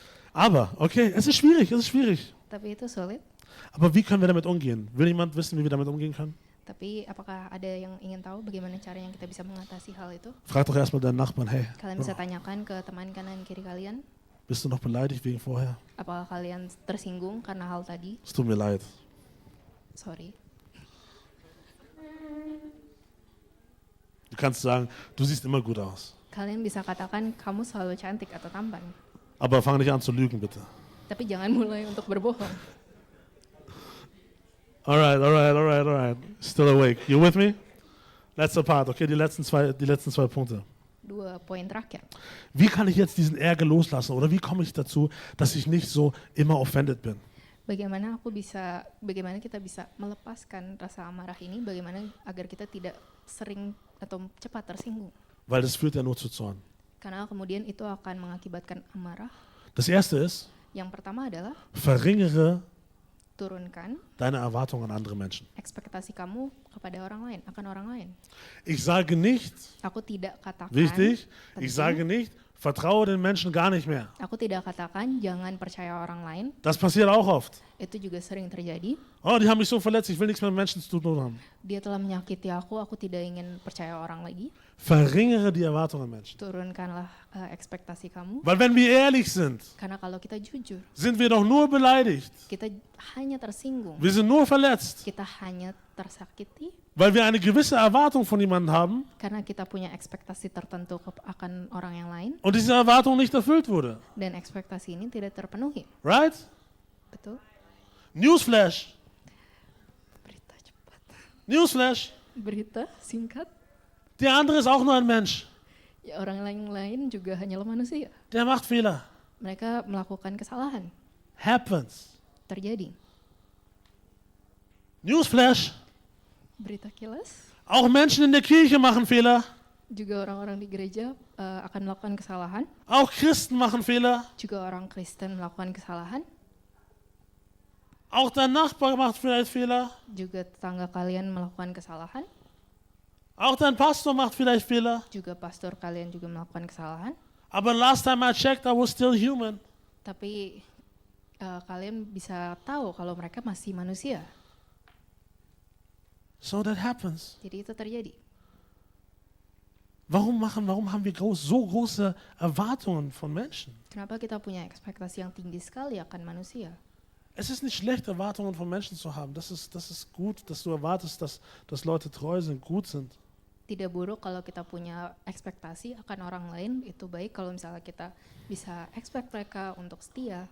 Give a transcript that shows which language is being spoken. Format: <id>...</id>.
<de>Aber, okay, es ist schwierig.</de> <id>Tapi itu sulit.</id> <de>Aber wie können wir damit umgehen? Will jemand wissen, wie wir damit umgehen können?</de> <id>Tapi apakah ada yang ingin tahu bagaimana cara yang kita bisa mengatasi hal itu?</id> <de>Frag doch erstmal deinen Nachbarn, hey,</de> <id>Kalian bisa tanyakan ke teman kanan kiri kalian,</id> <de>bist du noch beleidigt wegen vorher?</de> <id>apakah kalian tersinggung karena hal tadi?</id> <de>Es tut mir leid.</de> <en>Sorry.</en> <de>Du kannst sagen, du siehst immer gut aus.</de> <id>Kalian bisa katakan kamu selalu cantik atau tampan.</id> <de>Aber fang nicht an zu lügen, bitte.</de> <id>Tapi jangan mulai untuk berbohong.</id> <en>Alright. Still awake. You with me?</en> <de>Letzter Part, okay, die letzten zwei Punkte.</de> <id>2 poin terakhir.</id> <de>Wie kann ich jetzt diesen Ärger loslassen? Oder wie komme ich dazu, dass ich nicht so immer offended bin?</de> <id>Bagaimana kita bisa melepaskan rasa amarah ini? Bagaimana agar kita tidak sering atau cepat tersinggung?</id> <de>Weil das führt ja nur zu Zorn.</de> <id>Karena kemudian itu akan mengakibatkan amarah.</id> <de>Das erste ist,</de> <id>Yang pertama adalah</id> <de>verringere</de> <id>turunkan</id> <de>deine Erwartungen an andere Menschen.</de> <id>ekspektasi kamu kepada orang lain, akan orang lain.</id> <de>Ich sage nicht,</de> <id>Aku tidak katakan,</id> <de>wichtig,</de> <id>penting.</id> <de>ich sage nicht, vertraue den Menschen gar nicht mehr.</de> <id>Aku tidak katakan jangan percaya orang lain.</id> <de>Das passiert auch oft.</de> <id>Itu juga sering terjadi.</id> <de>Oh, die haben mich so verletzt, ich will nichts mehr mit Menschen zu tun haben.</de> <id>Dia telah menyakiti aku tidak ingin percaya orang lagi.</id> <de>Verringere die Erwartungen an Menschen.</de> <id>Turunkanlah ekspektasi kamu.</id> <de>Weil wenn wir ehrlich sind,</de> <id>Karena kalau kita jujur,</id> <de>sind wir doch nur beleidigt.</de> <id>kita hanya tersinggung.</id> <de>Wir sind nur verletzt,</de> <id>Kita hanya tersakiti</id> <de>weil wir eine gewisse Erwartung von jemandem haben</de> <id>karena kita punya ekspektasi tertentu akan orang yang lain.</id> <de>und diese Erwartung nicht erfüllt wurde.</de> <id>Dan ekspektasi ini tidak terpenuhi.</id> <en>Right?</en> <id>Betul?</id> <en>Newsflash.</en> <id>Berita cepat.</id> <en>Newsflash.</en> <id>Berita singkat.</id> <de>Der andere ist auch nur ein Mensch.</de> <id>Ya, orang lain juga hanyalah manusia.</id> <de>Der macht Fehler.</de> <id>Mereka melakukan kesalahan.</id> <en>Happens.</en> <id>Terjadi.</id> <en>Newsflash.</en> <id>Berita kilas.</id> <de>Auch Menschen in der Kirche machen Fehler.</de> <id>Juga orang-orang di gereja akan melakukan kesalahan.</id> <de>Auch Christen machen Fehler.</de> <id>Juga orang Kristen melakukan kesalahan.</id> <de>Auch dein Nachbar macht vielleicht Fehler.</de> <id>Juga tetangga kalian melakukan kesalahan.</id> <de>Auch dein Pastor macht vielleicht Fehler.</de> <id>Juga pastor kalian juga melakukan kesalahan.</id> <de>Aber</de> <en>last time I checked, I was still human.</en> <id>Tapi kalian bisa tahu kalau mereka masih manusia.</id> <en>So that happens.</en> <id>Jadi itu terjadi.</id> <de>Warum haben wir so große Erwartungen von Menschen?</de> <id>Kenapa kita punya ekspektasi yang tinggi sekali akan manusia?</id> <de>Es ist nicht schlecht, Erwartungen von Menschen zu haben. Das ist gut, dass du erwartest, dass Leute treu sind, gut sind.</de> <id>Tidak buruk kalau kita punya ekspektasi akan orang lain, itu baik kalau misalnya kita bisa expect mereka untuk setia.</id>